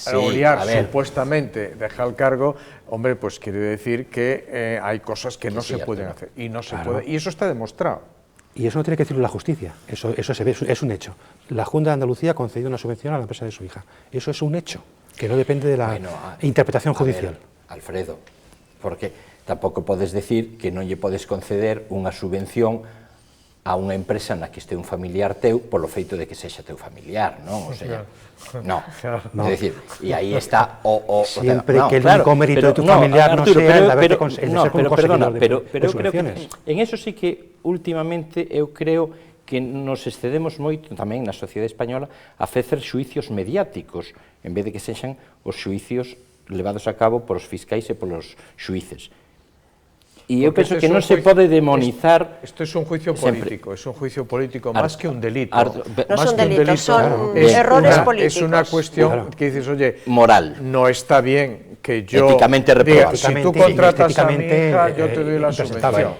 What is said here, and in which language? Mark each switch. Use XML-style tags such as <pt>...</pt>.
<es>Oliar supuestamente deja el cargo, hombre, pues quiere decir que hay cosas que no se pueden hacer, y no se puede, y eso está demostrado. Y eso no tiene que decirlo la justicia, eso se ve, es un hecho. La Junta de Andalucía ha concedido una subvención a la empresa de su hija, eso es un hecho, que no depende de la interpretación judicial.</es> <gl>Ver, Alfredo, porque tampouco podes decir que non lle podes conceder unha subvención a unha empresa na que este un familiar teu polo feito de que sexa teu familiar, non? O sea, no. É dicir, e aí está</gl> <es>siempre que el único mérito de tu familiar no sea el haberte conseguido</es> <gl>pero eu creo que en eso sí que últimamente eu creo que nos excedemos moito tamén na sociedade española a facer xuicios mediáticos en vez de que sexan os xuicios levados a cabo polos fiscais e polos xuíces.</gl> <es>Y yo pienso que no se puede demonizar... Esto es un juicio político, es un juicio político más que un delito. No son delitos, son errores políticos. Es una cuestión que dices, oye, moral. No está bien que yo... Éticamente reprobable. Si tú contratas a mi hija, yo te doy la subvención.</es>